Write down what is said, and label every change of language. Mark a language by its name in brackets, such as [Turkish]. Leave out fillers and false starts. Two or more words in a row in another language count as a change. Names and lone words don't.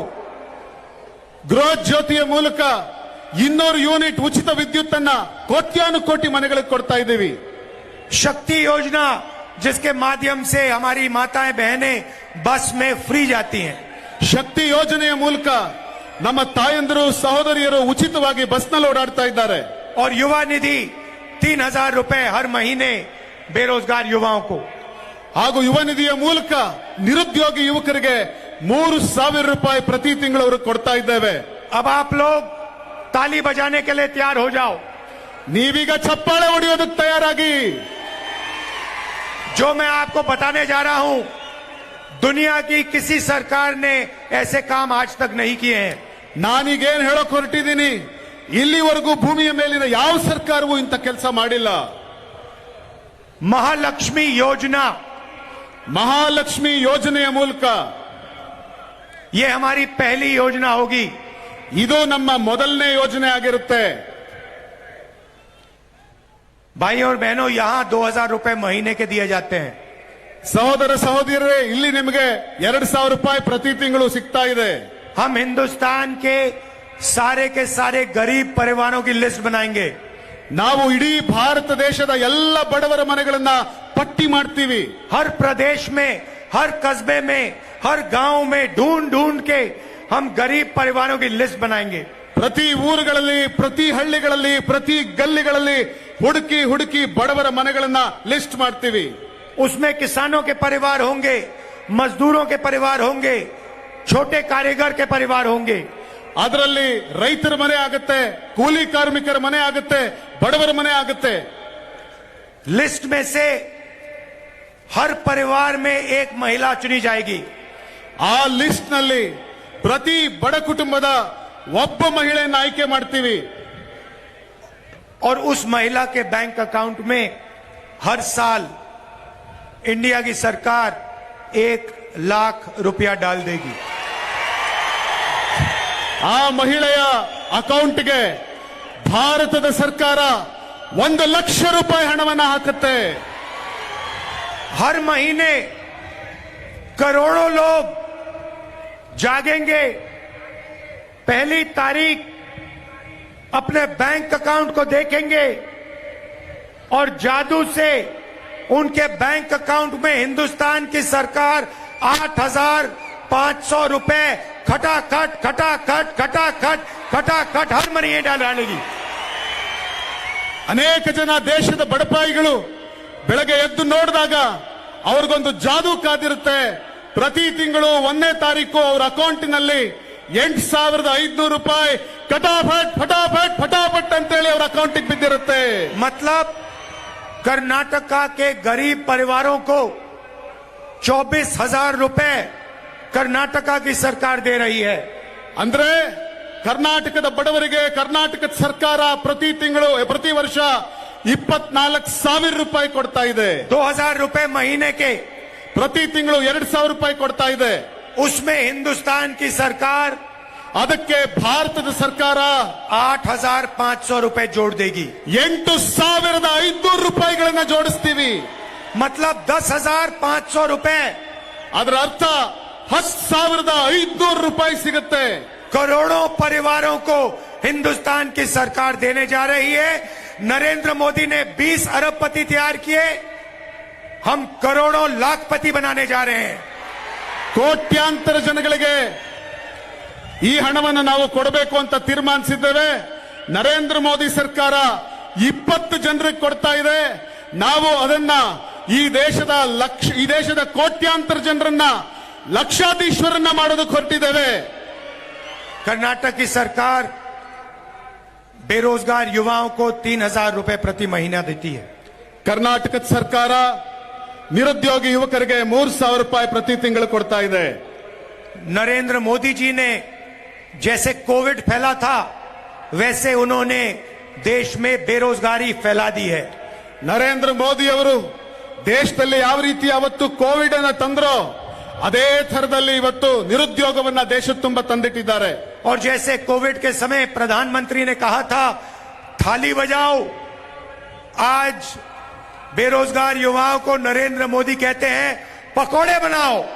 [Kannada] ಗೃಹ ಜ್ಯೋತಿಯ ಮೂಲಕ 200 ಯೂನಿಟ್ ಉಚಿತ ವಿದ್ಯುತ್ ಅನ್ನ ಕೋಟ್ಯಾನುಕೋಟಿ ಮನೆಗಳಿಗೆ ಕೊಡ್ತಾ ಇದ್ದೀವಿ. [Hindi] शक्ति योजना जिसके माध्यम से हमारी माताएं बहनें बस में फ्री जाती हैं. [Kannada] ಶಕ್ತಿ ಯೋಜನೆಯ ಮೂಲಕ ನಮ್ಮ ತಾಯಂದಿರು ಸಹೋದರಿಯರು ಉಚಿತವಾಗಿ ಬಸ್ನಲ್ಲಿ ಓಡಾಡ್ತಾ ಇದ್ದಾರೆ. [Hindi] और युवा निधि 3000 रुपए हर महीने बेरोजगार युवाओं को. [Kannada] ಹಾಗೂ ಯುವ ನಿಧಿಯ ಮೂಲಕ ನಿರುದ್ಯೋಗಿ ಯುವಕರಿಗೆ 3,000 ರೂಪಾಯಿ ಪ್ರತಿ ತಿಂಗಳು ಅವರು ಕೊಡ್ತಾ ಇದ್ದೇವೆ. [Hindi] अब आप लोग ताली बजाने के लिए तैयार हो जाओ. [Kannada] ನೀವೀಗ ಚಪ್ಪಾಳೆ ಹೊಡೆಯೋದಕ್ಕೆ ತಯಾರಾಗಿ. [Hindi] जो मैं आपको बताने जा रहा हूं, दुनिया की किसी सरकार ने ऐसे काम आज तक नहीं किए हैं. [Kannada] ನಾನೀಗೇನ್ ಹೇಳೋಕ್ ಹೊರಟಿದ್ದೀನಿ, ಇಲ್ಲಿವರೆಗೂ ಭೂಮಿಯ ಮೇಲಿನ ಯಾವ ಸರ್ಕಾರವೂ ಇಂಥ ಕೆಲಸ ಮಾಡಿಲ್ಲ. [Hindi] महालक्ष्मी योजना, [Kannada] ಮಹಾಲಕ್ಷ್ಮಿ ಯೋಜನೆಯ ಮೂಲಕ [Hindi] ये हमारी पहली योजना होगी. [Kannada] ಇದು ನಮ್ಮ ಮೊದಲನೇ ಯೋಜನೆ ಆಗಿರುತ್ತೆ. [Hindi] भाई और बहनों, यहां 2000 रुपए महीने के दिए जाते हैं. [Kannada] ಸಹೋದರ ಸಹೋದರಿಯರೇ, ಇಲ್ಲಿ ನಿಮಗೆ 2,000 ರೂಪಾಯಿ ಪ್ರತಿ ತಿಂಗಳು ಸಿಗ್ತಾ ಇದೆ. [Hindi] हम हिंदुस्तान के सारे गरीब परिवारों की लिस्ट बनाएंगे. [Kannada] ನಾವು ಇಡೀ ಭಾರತ ದೇಶದ ಎಲ್ಲ ಬಡವರ ಮನೆಗಳನ್ನ ಪಟ್ಟಿ ಮಾಡ್ತೀವಿ. [Hindi] हर प्रदेश में, हर कस्बे में, हर गांव में ढूंढ के हम गरीब परिवारों की लिस्ट बनाएंगे. [Kannada] ಪ್ರತಿ ಊರುಗಳಲ್ಲಿ, ಪ್ರತಿ ಹಳ್ಳಿಗಳಲ್ಲಿ, ಪ್ರತಿ ಗಲ್ಲಿಗಳಲ್ಲಿ ಹುಡುಕಿ ಬಡವರ ಮನೆಗಳನ್ನ ಲಿಸ್ಟ್ ಮಾಡ್ತೀವಿ. [Hindi] उसमें किसानों के परिवार होंगे, मजदूरों के परिवार होंगे, छोटे कारीगर के परिवार होंगे. [Kannada] ಅದರಲ್ಲಿ ರೈತರ ಮನೆ ಆಗುತ್ತೆ, ಕೂಲಿ ಕಾರ್ಮಿಕರ ಮನೆ ಆಗುತ್ತೆ, ಬಡವರ ಮನೆ ಆಗುತ್ತೆ. [Hindi] लिस्ट में से हर परिवार में एक महिला चुनी जाएगी. [Kannada] ಆ ಲಿಸ್ಟ್ ನಲ್ಲಿ ಪ್ರತಿ ಬಡ ಕುಟುಂಬದ ಒಬ್ಬ ಮಹಿಳೆಯನ್ನ ಆಯ್ಕೆ ಮಾಡ್ತೀವಿ. [Hindi] और उस महिला के [English] bank account [Hindi] में हर साल इंडिया की सरकार 1,00,000 रुपया डाल देगी. [Kannada] ಆ ಮಹಿಳೆಯ ಅಕೌಂಟ್ಗೆ ಭಾರತದ ಸರ್ಕಾರ 1,00,000 ರೂಪಾಯಿ ಹಣವನ್ನು ಹಾಕುತ್ತೆ. [Hindi] हर महीने करोड़ों लोग जागेंगे, पहली तारीख अपने [English] bank account [Hindi] को देखेंगे और जादू से उनके [English] bank account [Hindi] में हिंदुस्तान की सरकार 8,500 रुपए खटाखट खटाखट खटाखट खटाखट हर महीने डालेगी. [Kannada] ಅನೇಕ ಜನ ದೇಶದ ಬಡಪಾಯಿಗಳು ಬೆಳಗ್ಗೆ ಎದ್ದು ನೋಡಿದಾಗ ಅವ್ರಿಗೊಂದು ಜಾದೂ ಕಾದಿರುತ್ತೆ. ಪ್ರತಿ ತಿಂಗಳು 1ನೇ ತಾರೀಕು ಅವ್ರ ಅಕೌಂಟಿನಲ್ಲಿ 8,500 ರೂಪಾಯಿ [Hindi] फटाफट फटाफट फटाफट [Kannada] ಅಂತೇಳಿ ಅವ್ರ ಅಕೌಂಟಿಗೆ ಬಿದ್ದಿರುತ್ತೆ. [Hindi] मतलब कर्नाटका के गरीब परिवारों को 24,000 रुपए कर्नाटका की सरकार दे रही है. [Kannada] ಅಂದ್ರೆ ಕರ್ನಾಟಕದ ಬಡವರಿಗೆ ಕರ್ನಾಟಕದ ಸರ್ಕಾರ ಪ್ರತಿ ವರ್ಷ 24,000 ರೂಪಾಯಿ ಕೊಡ್ತಾ ಇದೆ. [Hindi] 2,000 रुपए महीने के, [Kannada] ಪ್ರತಿ ತಿಂಗಳು 2,000 ರೂಪಾಯಿ ಕೊಡ್ತಾ ಇದೆ. [Hindi] उसमें हिंदुस्तान की सरकार [Kannada] ಅದಕ್ಕೆ ಭಾರತದ ಸರ್ಕಾರ [Hindi] 8,500 रुपए जोड़ देगी. [Kannada] 8,500 ರೂಪಾಯಿಗಳನ್ನ ಜೋಡಿಸ್ತೀವಿ. [Hindi] मतलब 10,500 रुपए [Kannada] ಅದರ ಅರ್ಥ 10,500 ರೂಪಾಯಿ ಸಿಗುತ್ತೆ. [Hindi] करोड़ों परिवारों को हिंदुस्तान की सरकार देने जा रही है. नरेंद्र मोदी ने 20 अरबपति तैयार किए, हम करोड़ों लाखपति बनाने जा रहे हैं. [Kannada] ಕೋಟ್ಯಾಂತರ ಜನಗಳಿಗೆ ಈ ಹಣವನ್ನು ನಾವು ಕೊಡಬೇಕು ಅಂತ ತೀರ್ಮಾನಿಸಿದ್ದೇವೆ. ನರೇಂದ್ರ ಮೋದಿ ಸರ್ಕಾರ 20 ಜನರಿಗೆ ಕೊಡ್ತಾ ಇದೆ. ನಾವು ಅದನ್ನ ಈ ದೇಶದ ಕೋಟ್ಯಾಂತರ ಜನರನ್ನ ಲಕ್ಷಾಧೀಶ್ವರನ್ನ ಮಾಡೋದಕ್ಕೆ ಹೊರಟಿದ್ದೇವೆ. [Hindi] कर्नाटक की सरकार बेरोजगार युवाओं को 3,000 रुपए प्रति महीना देती है. [Kannada] ಕರ್ನಾಟಕದ ಸರ್ಕಾರ ನಿರುದ್ಯೋಗಿ ಯುವಕರಿಗೆ 3,000 ರೂಪಾಯಿ ಪ್ರತಿ ತಿಂಗಳು ಕೊಡ್ತಾ ಇದೆ. [Hindi] नरेंद्र मोदी जी ने जैसे कोविड फैला था वैसे उन्होंने देश में बेरोजगारी फैला दी है. [Kannada] ನರೇಂದ್ರ ಮೋದಿ ಅವರು ದೇಶದಲ್ಲಿ ಯಾವ ರೀತಿ ಅವತ್ತು ಕೋವಿಡ್ ಅನ್ನು ತಂದ್ರೋ ಅದೇ ಥರದಲ್ಲಿ ಇವತ್ತು ನಿರುದ್ಯೋಗವನ್ನ ದೇಶದ ತುಂಬ ತಂದಿಟ್ಟಿದ್ದಾರೆ. [Hindi] और जैसे कोविड के समय प्रधानमंत्री ने कहा था थाली बजाओ, आज बेरोजगार युवाओं को नरेंद्र मोदी कहते हैं पकोड़े बनाओ.